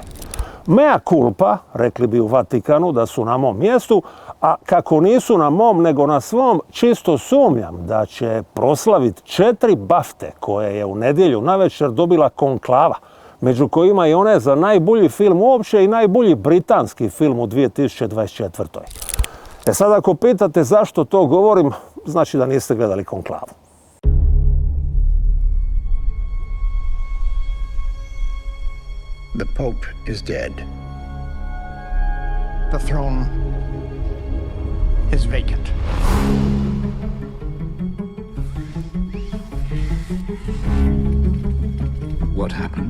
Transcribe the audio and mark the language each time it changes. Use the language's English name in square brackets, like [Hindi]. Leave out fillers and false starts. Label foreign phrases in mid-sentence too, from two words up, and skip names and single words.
[Latin] Mea culpa, [Croatian] rekli bi u Vatikanu da su na mom mjestu, a kako nisu na mom nego na svom, čisto sumnjam da će proslaviti 4 Bafte koje je u nedjelju navečer dobila Konklava, među kojima i one za najbolji film uopće i najbolji britanski film u 2024. Sad ako pitate zašto to govorim, znači da niste gledali Konklavu. [English] The Pope is dead. The throne is vacant. What happened?